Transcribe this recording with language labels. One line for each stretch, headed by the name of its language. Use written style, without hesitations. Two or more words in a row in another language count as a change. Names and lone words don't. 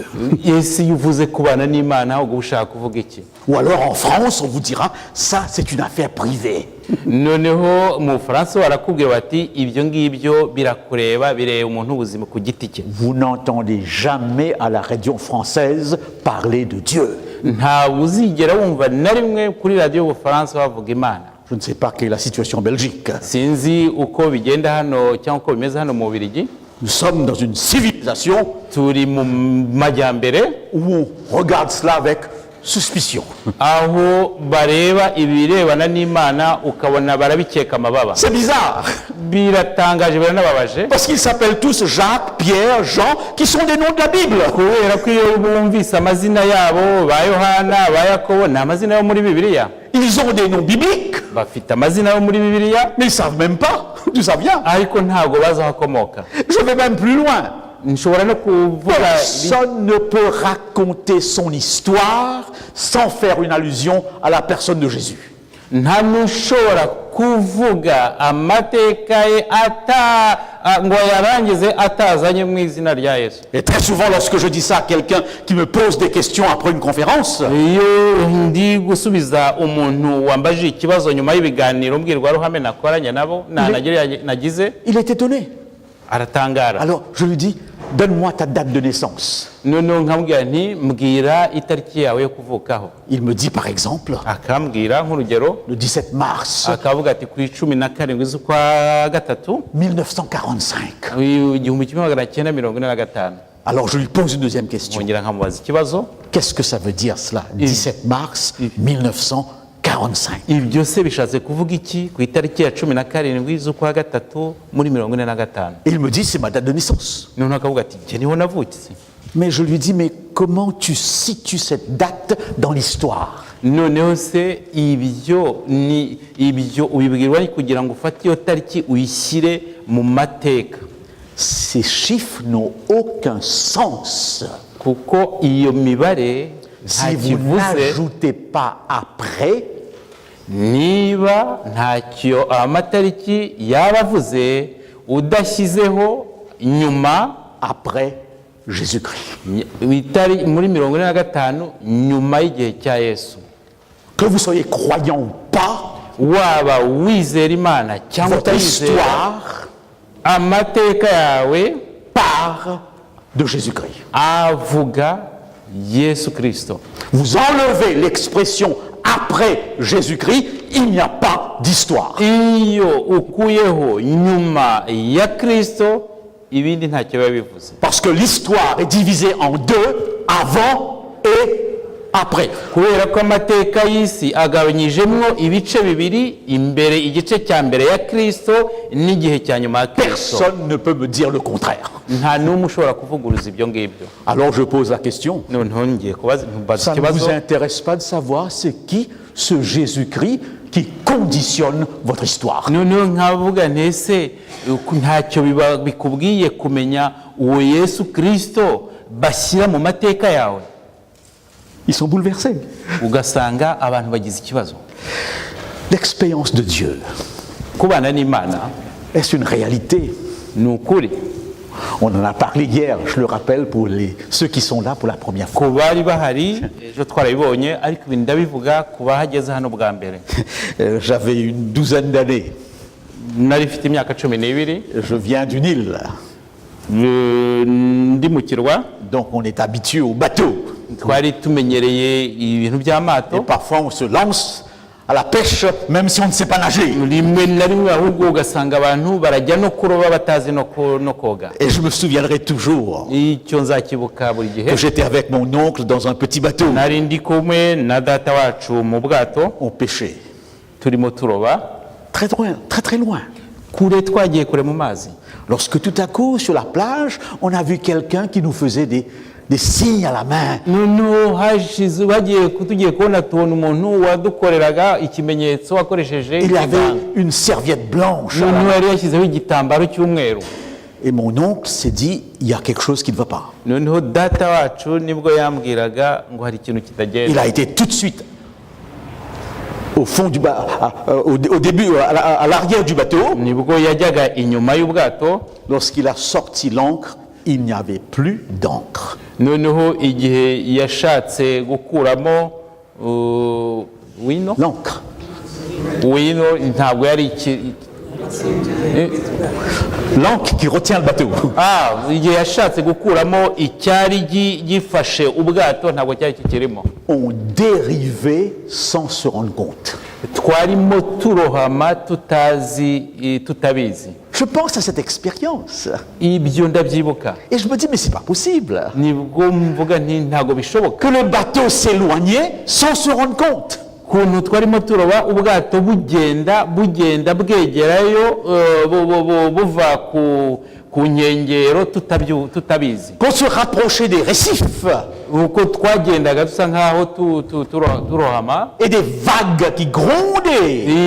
Kinyarwanda: Yesu yuvuze kubana n'Imana ubwo ushaka kuvuga iki?
French: Ou alors en France, on vous dira, ça c'est une affaire privée.
Kinyarwanda: Noneho mu Faransa barakubwira bati ibyo ngibyo birakureba bireba umuntu ubuzima ku giti cye.
French: Vous n'entendez jamais à la radio française parler de Dieu.
Kinyarwanda: Ntabwo uzigera wumva na rimwe kuri radiyo y'Ubufaransa bavuga Imana.
French: Je ne sais pas quelle est la situation en Belgique.
Kinyarwanda: Sinzi uko bigenda hano cyangwa uko bimeze hano mu Bubiligi.
French: Nous sommes dans une civilisation
Kinyarwanda: turi mu majyambere
French: où on regarde cela avec suspicion.
Kinyarwanda: aho bareba ibirebana n'Imana ukabona barabikeka amababa.
French: C'est bizarre.
Kinyarwanda: Biratangaje biranababaje.
French: Parce qu'ils s'appellent tous Jacques, Pierre, Jean, qui sont des noms de la Bible.
Kinyarwanda: Kubera ko iyo bumvise amazina yabo ba Yohana ba Yakobo ni amazina yo muri Bibiliya.
French: Ils ont des noms bibliques,
Kinyarwanda: Bafite amazina yo muri Bibiliya
French: mais ils ne savent même pas d'où ça vient.
Kinyarwanda: ariko ntabwo bazi aho akomoka.
French: Je vais même plus loin.
Kinyarwanda: Nshobora no kuvuga
French: Personne ne peut raconter son histoire sans faire une allusion à la personne de Jésus.
Kinyarwanda: nta nushobora kuvuga amateka ye ngo yarangize atazanye mu izina rya Yesu.
French: Et très souvent, lorsque je dis ça à quelqu'un qui me pose des questions après une conférence,
Kinyarwanda: iyo ndi gusubiza umuntu wambajije ikibazo nyuma y'ibiganiro mbwirwaruhame nakoranye nabo nagize,
French: il est étonné.
Kinyarwanda: aratangara.
French: Alors, je lui dis, donne-moi ta date de naissance.
Kinyarwanda: Noneho nkamubwira nti mbwira itariki yawe yo kuvukaho.
French: Il me dit par exemple,
Kinyarwanda: Akambwira nk'urugero,
French: le 17 mars
Kinyarwanda: akavuga ati ku 17 z'ukwa gatatu
French: 1945.
Kinyarwanda: 1945.
French: Alors je lui pose une deuxième question.
Kinyarwanda: Nkongera nkamubaza ikibazo,
French: Qu'est-ce que ça veut dire cela, 17 mars 1945?
Kinyarwanda: ibyo se bishatse kuvuga iki ku itariki ya 17 z'ukwa gatatu muri 1945?
French: Il me dit, c'est ma date de naissance.
Kinyarwanda: Noneho akavuga ati jye niho navutse.
French: Mais je lui dis, mais comment tu situes cette date dans l'histoire?
Kinyarwanda: Noneho se ibyo ubibwirwa kugira ngo ufate iyo tariki uyishyire mu mateka.
French: Ces chiffres n'ont aucun sens
Kinyarwanda: Kuko iyo mibare
French: si vous n'ajoutez pas après
Kinyarwanda: niba ntacyo amatariki yabavuze udashyizeho nyuma
French: après Jésus-Christ.
Kinyarwanda: muri 45 nyuma y'igihe cya Yesu.
French: Que vous soyez croyant ou pas,
Kinyarwanda: waba wizera Imana cyangwa
French: votre
Kinyarwanda: utayizera,
French: histoire
Kinyarwanda: amateka yawe
French: part de Jésus-Christ.
Kinyarwanda: avuga Yesu Kristo.
French: Vous enlevez l'expression après Jésus-Christ, il n'y a pas d'histoire.
Kinyarwanda: Iyo ukuyeho nyuma ya Kristo ibindi ntacyo biba bivuze.
French: Parce que l'histoire est divisée en deux, avant et après.
Kinyarwanda: Kubera ko amateka y'isi agabanyijemo ibice bibiri, imbere igice cya mbere ya Kristo n'igihe cya nyuma ya Kristo.
French: Personne ne peut me dire le contraire.
Kinyarwanda: Nta n'umwe ushobora kuvuguruza ibyo ngibyo.
French: Alors je pose la question.
Kinyarwanda: Noneho ngiye kubaza
French: Ça ne vous intéresse pas de savoir c'est qui ce Jésus-Christ qui conditionne votre histoire?
Kinyarwanda: noneho nkavuga ntese ntacyo bikubwiye kumenya uwo Yesu Kristo bashyira mu mateka yawe?
French: Ils sont bouleversés.
Kinyarwanda: ugasanga abantu bagize ikibazo.
French: L'expérience de Dieu,
Kinyarwanda: Kubana n'Imana
French: est-ce une réalité?
Kinyarwanda: ni ukuri.
French: On en a parlé hier, je le rappelle pour ceux qui sont là pour la première fois.
Kinyarwanda: Ku bari bahari ejo twarabibonye, ariko ibi ndabivuga ku bahageze hano bwa mbere.
French: J'avais une douzaine d'années.
Kinyarwanda: Nari mfite imyaka 12,
French: Je viens d'une île,
Kinyarwanda: ndi mu kirwa,
French: donc on est habitué au bateau.
Kinyarwanda: twari tumenyereye ibintu
French: Et
Kinyarwanda: by'amato.
French: parfois on se lance à la pêche même si on ne sait pas nager.
Kinyarwanda: Rimwe na rimwe ahubwo ugasanga abantu barajya no kuroba batazi no koga.
French: Et je me souviendrai toujours
Kinyarwanda: Icyo nzakibuka buri gihe,
French: que j'étais avec mon oncle dans un petit bateau.
Kinyarwanda: nari ndi kumwe na data wacu mu bwato
French: On pêchait
Kinyarwanda: turimo turoba,
French: très loin, très très loin.
Kinyarwanda: kure twagiye kure mu mazi.
French: Lorsque tout à coup, sur la plage, on a vu quelqu'un qui nous faisait des signes à la main.
Kinyarwanda: Noneho hashize tugiye kubona tubona umuntu wadukoreraga ikimenyetso wakoresheje
French: Il avait
Kinyarwanda: ikiganza.
French: une serviette blanche.
Kinyarwanda: Noneho yari yashyizeho igitambaro cy'umweru.
French: Et mon oncle s'est dit, il y a quelque chose qui ne va pas.
Kinyarwanda: Noneho data wacu nibwo yambwiraga ngo hari ikintu
French: Il
Kinyarwanda: kitagenda.
French: a été tout de suite au fond au début, à l'arrière du bateau.
Kinyarwanda: Nibwo yajyaga inyuma y'ubwato.
French: Lorsqu'il a sorti l'ancre, il n'y avait plus d'encre.
Kinyarwanda: Noneho igihe yashatse gukuramo wino
French: L'encre.
Kinyarwanda: ntabwo yari
French: L'encre qui retient le bateau.
Kinyarwanda: igihe yashatse gukuramo icyari gifashe ubwato ntabwo cyari kikirimo.
French: On dérivait sans se rendre compte.
Kinyarwanda: Twarimo turohama tutabizi.
French: Je pense à cette expérience.
Kinyarwanda: Ibyo ndabyibuka.
French: Et je me dis, mais c'est pas possible.
Kinyarwanda: Nibwo mvuga nti ntabwo bishoboka
French: Que le bateau s'éloignait sans se rendre compte.
Kinyarwanda: kuntu twarimo turoba ubwato bugenda bwegerayo buva ku nkengero tutabizi.
French: Pour se rapprocher des récifs.
Kinyarwanda: Uko twagendaga dusa nkaho turohama,
French: Et des vagues qui grondaient.